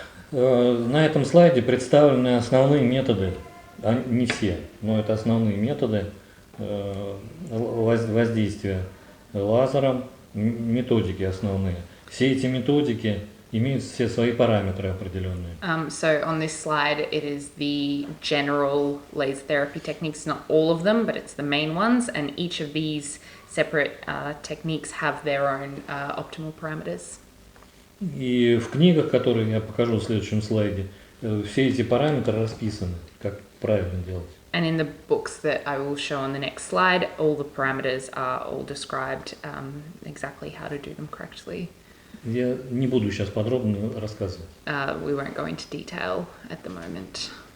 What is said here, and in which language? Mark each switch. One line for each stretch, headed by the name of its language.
Russian: На этом слайде представлены основные методы, не все, но это основные методы воздействия лазером, методики основные. Все эти методики имеют все свои параметры определенные.
English: So on this slide, it is the general laser therapy techniques, not all of them, but it's the main ones, and each of these separate techniques have their own optimal parameters.
Russian: И в книгах, которые я покажу в следующем слайде, все эти параметры расписаны, как правильно делать.
English: And in the books that I will show on the next slide, all the parameters are all described exactly how to do them correctly.
Russian: Я не буду сейчас подробно рассказывать.
English: We won't go into detail at the moment.